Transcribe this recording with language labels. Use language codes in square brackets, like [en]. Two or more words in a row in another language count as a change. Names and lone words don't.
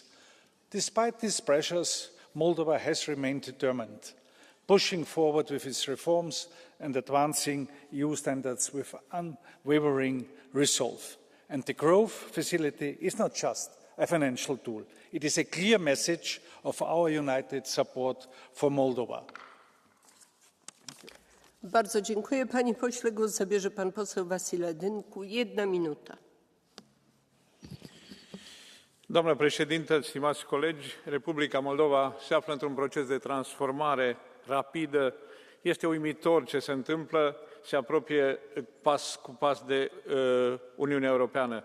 [en] Despite these pressures, Moldova has remained determined, pushing forward with its reforms and advancing EU standards with unwavering resolve. And the growth facility is not just a financial tool. It is a clear message of our united support for Moldova. [pl] Bardzo dziękuję. Panie pośle, głos zabierze pan poseł Vasile Dynku. 1 minuta. [ro] Doamnă președintă, stimați colegi, Republica Moldova se află într-un proces de transformare rapidă. Este uimitor ce se întâmplă, se apropie pas cu pas de Uniunea Europeană.